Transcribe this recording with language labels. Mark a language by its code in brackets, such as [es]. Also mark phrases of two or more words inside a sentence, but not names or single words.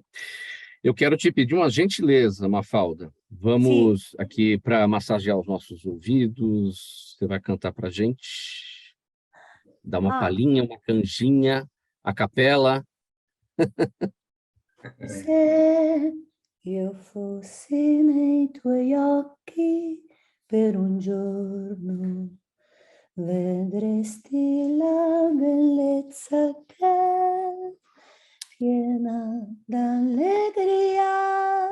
[pt] Eu quero te pedir uma gentileza, Mafalda. Vamos aqui para massagear os nossos ouvidos. Você vai cantar para a gente? Dar uma palhinha, uma canjinha, a capela. [it] Se io fossi nei tuoi occhi per un giorno, vedresti la bellezza che è piena d'allegria.